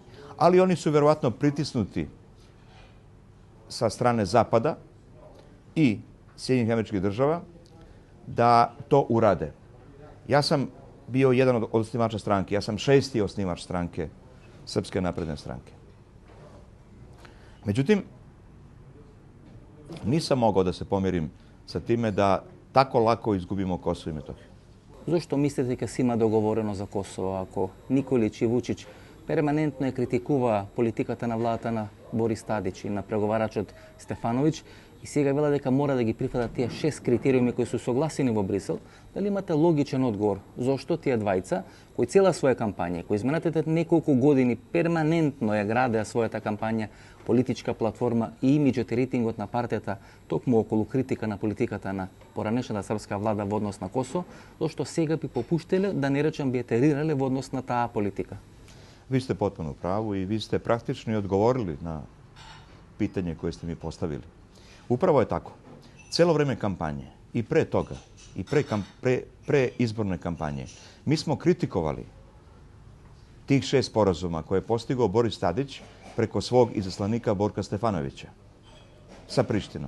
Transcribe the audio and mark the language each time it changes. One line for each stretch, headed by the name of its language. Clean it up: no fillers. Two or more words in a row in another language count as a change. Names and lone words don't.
Serbian: Ali oni su verovatno pritisnuti sa strane Zapada i Sjedinjenih Američkih Država da to urade. Ja sam bio jedan od osnivača stranke. Ja sam 6. osnivač stranke Srpske napredne stranke. Međutim, nisam mogao da se pomirim sa time da tako lako izgubimo Kosovo i Metohiju.
Macedonian: Зошто мислите дека се има договорено за Косово, ако Николиć и Вучич перманентно ја критикува политиката на владата на Борис Тадич и на преговарачот Стефановиќ, и сега вела дека мора да ги прифатат тие 6 критериуми кои се согласени во Брисел? Дали имате логичен одговор зошто тие двајца, кои цела своја кампања, кои изминатите неколку години перманентно ја градеа својата кампања, политичка платформа и имиџот и рейтингот на партијата токму околу критика на политиката на поранешната српска влада во однос на Косово, зошто сега би попуштиле, да не речем би етерирале во однос на таа политика?
Serbian: Vi ste potpuno u pravu i vi ste praktično i odgovorili na pitanje koje ste mi postavili. Upravo je tako. Celo vreme kampanje i pre toga i pre izborne kampanje mi smo kritikovali tih 6 sporazuma koje je postigao Boris Tadić preko svog izaslanika Borka Stefanovića sa Prištinom.